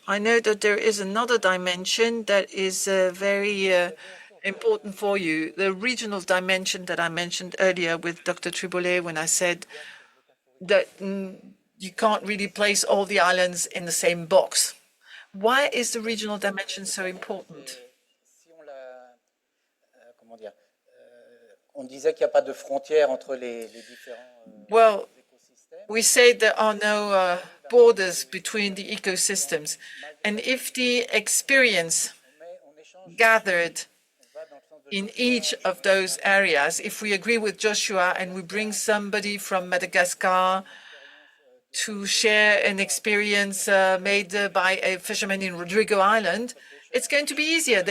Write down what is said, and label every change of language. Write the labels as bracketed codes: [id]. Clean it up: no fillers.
[en] I know that there is another dimension that is very important for you, the regional dimension that I mentioned earlier with Dr. Triboulet when I said that you can't really place all the islands in the same box. Why is the regional dimension so important? [fr] Si on comment dire, on disait qu'il n'y a pas de frontières entre les différents [en] Well, [fr] écosystèmes. [en] we say there are no borders between the ecosystems. And if the experience gathered in each of those areas, if we agree with Joshua and we bring somebody from Madagascar to share an experience made by a fisherman in Rodrigo Island, it's going to be easier.